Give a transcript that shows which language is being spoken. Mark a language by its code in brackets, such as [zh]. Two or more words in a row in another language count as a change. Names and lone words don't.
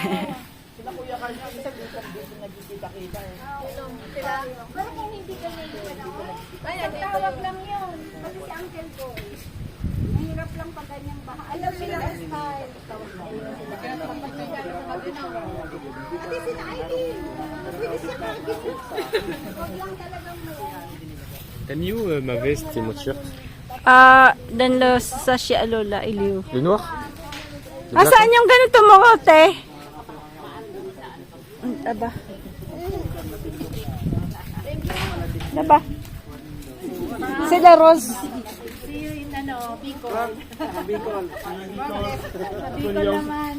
[tl] Pero kung hindi ka tawag lang yun. Kasi si uncle ko. Mahirap lang pag ganyang baha. Alam nila ang style. Ate, sila Aileen. Pwede siya kagin. Huwag lang talagang mo. [fr] T'as mis où ma veste et mon t-shirt? Dans le sachet à Lola, il est où? Le noir? [tl] Saan yung ganito mo, te? Aba. Aba. Sila Rose. Bicol naman.